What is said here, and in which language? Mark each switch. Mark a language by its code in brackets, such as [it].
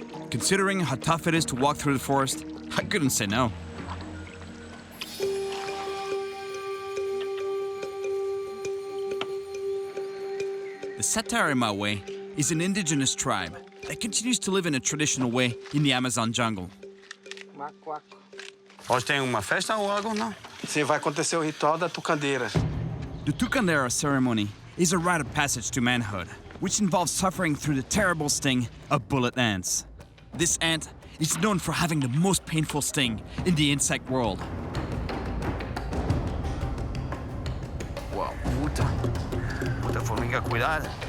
[en] Considering how tough it is to walk through the forest, I couldn't say no. The Satar in my way is an indigenous tribe that continues to live in a traditional way in the Amazon jungle. [pt] Hoje tem uma festa ou algo? Não? Sim, vai acontecer o ritual da tucandeira. [en] The Tucandeira ceremony is a rite of passage to manhood, which involves suffering through the terrible sting of bullet ants. This ant is known for having the most painful sting in the insect world. [pt] Wow, puta formiga, cuidado.